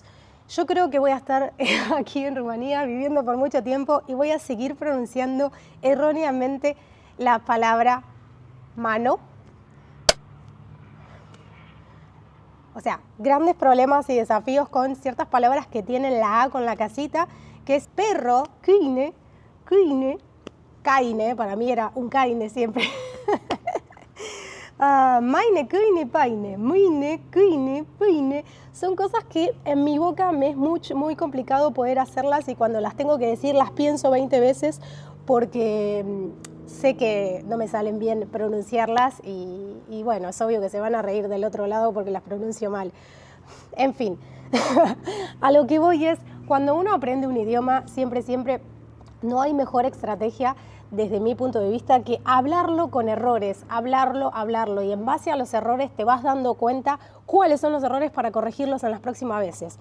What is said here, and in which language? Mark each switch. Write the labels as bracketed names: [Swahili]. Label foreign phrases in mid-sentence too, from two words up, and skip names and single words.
[Spanish] Yo creo que voy a estar aquí en Rumanía viviendo por mucho tiempo y voy a seguir pronunciando erróneamente la palabra mano. O sea, grandes problemas y desafíos con ciertas palabras que tienen la A con la casita, que es perro, [Romanian] câine, câine, caine, [Spanish] para mí era un caine siempre. [Romanian] Maine, câine, paine, muine, câine, pâine. [Spanish] Son cosas que en mi boca me es muy complicado poder hacerlas, y cuando las tengo que decir las pienso 20 veces porque sé que no me salen bien pronunciarlas y bueno, es obvio que se van a reír del otro lado porque las pronuncio mal. En fin, a lo que voy es, cuando uno aprende un idioma, siempre no hay mejor estrategia desde mi punto de vista que hablarlo con errores, hablarlo, y en base a los errores te vas dando cuenta cuáles son los errores para corregirlos en las próximas veces.